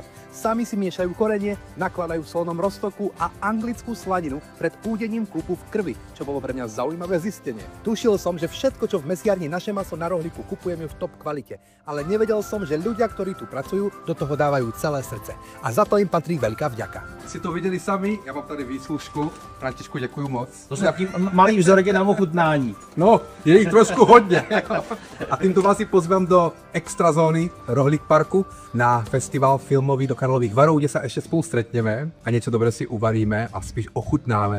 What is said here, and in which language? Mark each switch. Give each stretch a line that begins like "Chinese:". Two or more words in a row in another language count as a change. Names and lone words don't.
Slovak: Sami si miešajú korenie, nakladajú v solnom roztoku a anglickú slaninu pred údením kúpu v krvi, čo bolo pre mňa zaujímavé zistenie. Tušil som, že všetko, čo v mesiarni Naše maso na rohlíku kupujeme v top kvalite, ale nevedel som, že ľudia, ktorí tu pracujú, do toho dávajú celé srdce. A za to im patrí veľká vďaka.
Czech: Si to viděli sami, já mám tady výslužku. Františku, děkuju moc. To jsou taký malý vzorky na ochutnání. No, je jich trošku hodně. A tímto vás si pozvem do extra zóny Rohlík parku na festival filmový do Karlových Varů, kde se ještě spolu stretneme a něco dobré si uvaríme a spíš ochutnáme.